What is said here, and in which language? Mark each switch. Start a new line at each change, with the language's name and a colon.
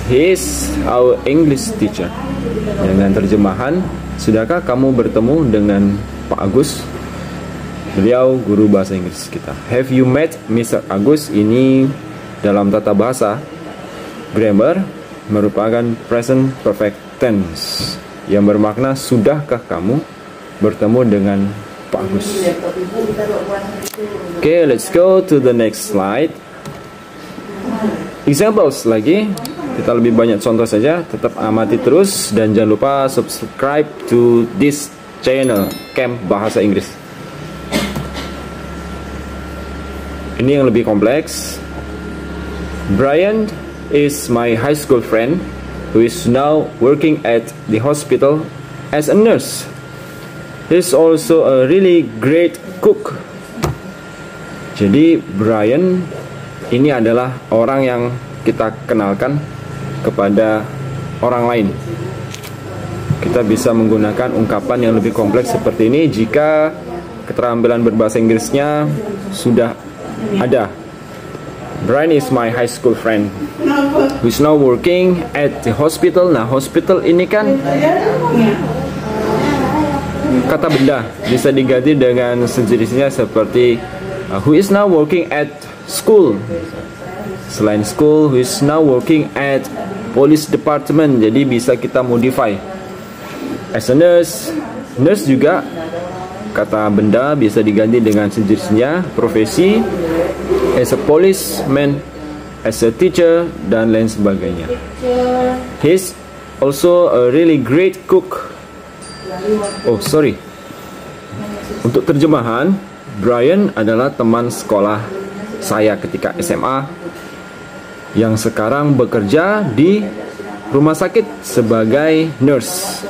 English: He is our English teacher.
Indonesian: Dengan terjemahan, sudahkah kamu bertemu dengan Pak Agus? Beliau guru bahasa Inggris kita.
English: Have you met Mr. Agus?
Indonesian: Ini dalam tata bahasa grammar merupakan present perfect tense yang bermakna sudahkah kamu bertemu dengan Pak Agus.
English: Okay, let's go to the next slide. Examples
Indonesian: lagi. Kita lebih banyak contoh saja. Tetap amati terus dan jangan lupa
English: subscribe to this channel
Indonesian: Camp Bahasa Inggris. Ini yang lebih kompleks.
English: Brian is my high school friend who is now working at the hospital as a nurse. He's also a really great cook.
Indonesian: Jadi Brian ini adalah orang yang kita kenalkan kepada orang lain. Kita bisa menggunakan ungkapan yang lebih kompleks seperti ini jika keterampilan berbahasa Inggrisnya sudah ada.
English: Brian is my high school friend who is now working at the hospital.
Indonesian: Nah, hospital ini kan kata benda, bisa diganti dengan sejenisnya seperti
English: who is now working at school.
Indonesian: Selain
English: school, who is now working at police department.
Indonesian: Jadi bisa kita modify.
English: As a nurse,
Indonesian: nurse juga kata benda bisa diganti dengan sejenisnya. Profesi,
English: as a policeman, as a teacher,
Indonesian: dan lain sebagainya.
English: He's also a really great cook.
Indonesian: Untuk terjemahan, Brian adalah teman sekolah saya ketika SMA yang sekarang bekerja di rumah sakit sebagai nurse.